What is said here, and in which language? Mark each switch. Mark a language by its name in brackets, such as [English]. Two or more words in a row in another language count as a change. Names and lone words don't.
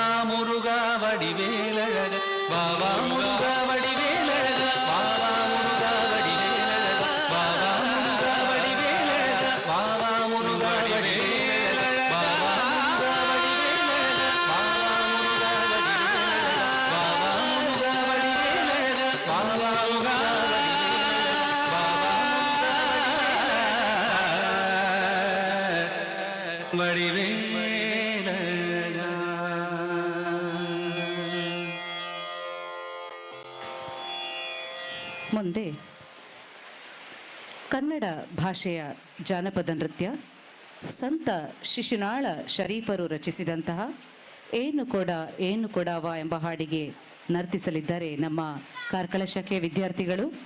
[Tamil] முருகா வடிவேலழகா வா வா முருகா வடிவேலழகா வா வா முருகா வடிவேலழகா வா வா முருகா வடிவேலழகா வா வா முருகா வடிவேலழகா வா வா முருகா வடிவேலழகா வா வா முருகா வடிவேலழகா வா வா முருகா வடிவேலழகா. [Kannada] ಮುಂದೆ ಕನ್ನಡ ಭಾಷೆಯ ಜಾನಪದ ನೃತ್ಯ ಸಂತ ಶಿಶುನಾಳ ಶರೀಫರು ರಚಿಸಿದಂತಹ ಏನು ಕೊಡವ ಎಂಬ ಹಾಡಿಗೆ ನರ್ತಿಸಲಿದ್ದಾರೆ ನಮ್ಮ ಕಾರ್ಕಳ ಶಾಖೆಯ ವಿದ್ಯಾರ್ಥಿಗಳು.